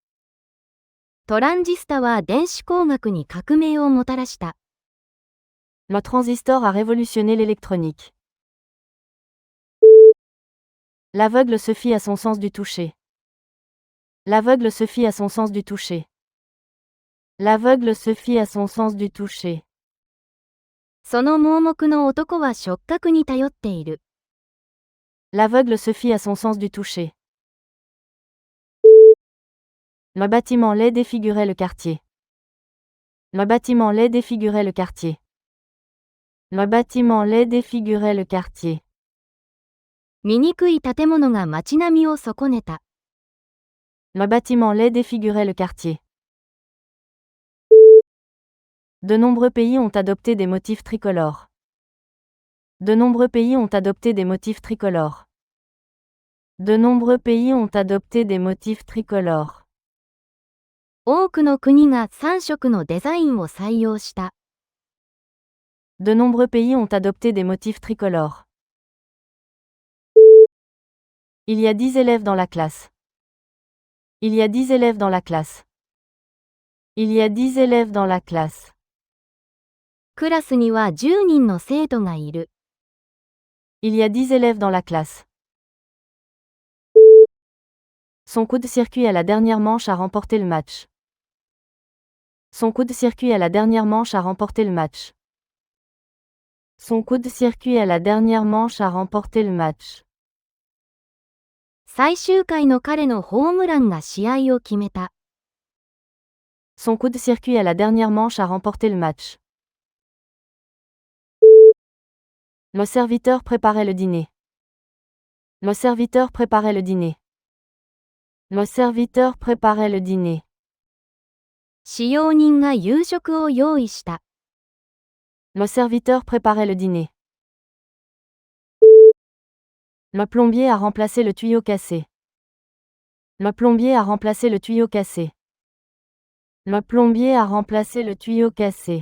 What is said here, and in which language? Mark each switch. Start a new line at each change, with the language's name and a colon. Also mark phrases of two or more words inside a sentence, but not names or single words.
Japanese: トランジスタは電子工学に革命をもたらした。
French: Le transistor a révolutionné l'électronique. L'aveugle se fie à son sens du toucher. L'aveugle se fie à son sens du toucher. L'aveugle se fie à son sens du toucher.
Japanese: その盲目の男は触覚に頼っている。
French: L'aveugle se fie à son sens du toucher. Le bâtiment laid défigurait le quartier. Le bâtiment laid défigurait le quartier. Le bâtiment laid défigurait le quartier.
Japanese: 醜い建物が街並みを損ねた。
French: Le bâtiment laid défigurait le quartier. De nombreux pays ont adopté des motifs tricolores. De nombreux pays ont adopté des motifs tricolores. De nombreux pays ont adopté des motifs tricolores.
Japanese: 多くの国が3色のデザインを採用した。
French: De nombreux pays ont adopté des motifs tricolores. Il y a 10 élèves dans la classe. Il y a 10 élèves dans la classe. Il y a 10 élèves dans la classe.
Japanese: クラスには10人の生徒がいる。
French: Il y a 10 élèves dans la classe. Son coup de circuit à la dernière manche a remporté le match. Son coup de circuit à la dernière manche a remporté le match. Son coup de circuit à la dernière manche a remporté le match.
Japanese: 最終回の彼のホームランが試合を決めた。
French: Son coup de circuit à la dernière manche a remporté le match. Le serviteur préparait le dîner. Le serviteur préparait le dîner. Le serviteur préparait le dîner.
Japanese: 使用人が夕食を用意した。
French: Le serviteur préparait le dîner. Le plombier a remplacé le tuyau cassé. Le plombier a remplacé le tuyau cassé. Le plombier a remplacé le tuyau cassé.